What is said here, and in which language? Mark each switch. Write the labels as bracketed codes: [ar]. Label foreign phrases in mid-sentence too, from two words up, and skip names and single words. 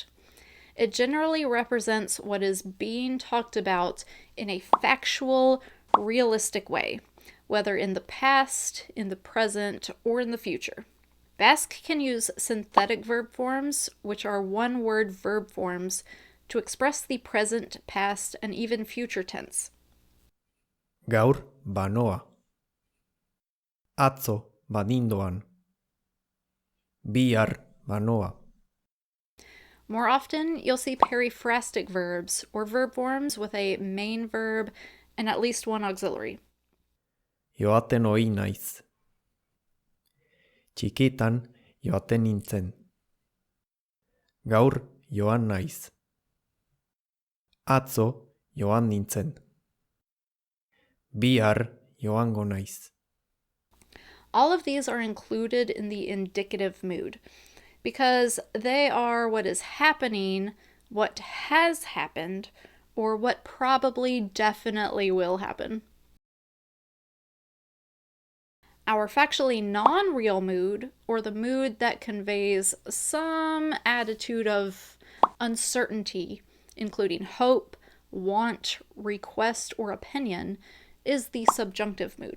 [en] It generally represents what is being talked about in a factual, realistic way, whether in the past, in the present, or in the future. Basque can use synthetic verb forms, which are one-word verb forms, to express the present, past, and even future tense. [eu] Gaur banoa. Atzo banindoan. Bihar banoa. [en] More often, you'll see periphrastic verbs, or verb forms with a main verb and at least one auxiliary. [eu] Joaten ohi naiz. Txikitan joaten nintzen. Gaur joan naiz. Atzo joan nintzen. Bihar joango naiz. [en] All of these are included in the indicative mood because they are what is happening, what has happened, or what probably definitely will happen. Our factually non-real mood, or the mood that conveys some attitude of uncertainty, including hope, want, request, or opinion, is the subjunctive mood.